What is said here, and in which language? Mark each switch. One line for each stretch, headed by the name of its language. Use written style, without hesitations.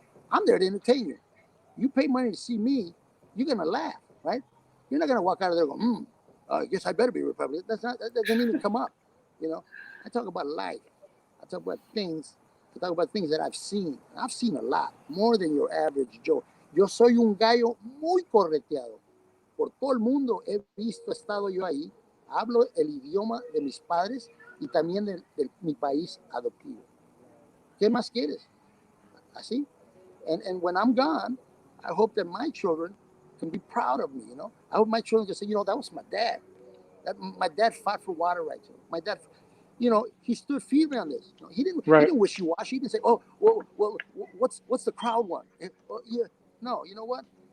English: I'm there to entertain you. You pay money to see me, you're gonna laugh, right? You're not gonna walk out of there going, I guess I better be Republican. That doesn't even come up. You know, I talk about life. I talk about things. I talk about things that I've seen. I've seen a lot, more than your average Joe.
Spanish: Yo soy un gallo muy correteado. Por todo el mundo he visto, he estado yo ahí. Hablo el idioma de mis padres y también de mi país adoptivo. ¿Qué más quieres? Así.
English: And when I'm gone, I hope that my children can be proud of me, you know. I hope my children can say, that was my dad. My dad fought for water rights. My dad, he stood firme on this. He didn't wishy-washy. He didn't say, well, what's the crowd want? Yeah. No, you know what?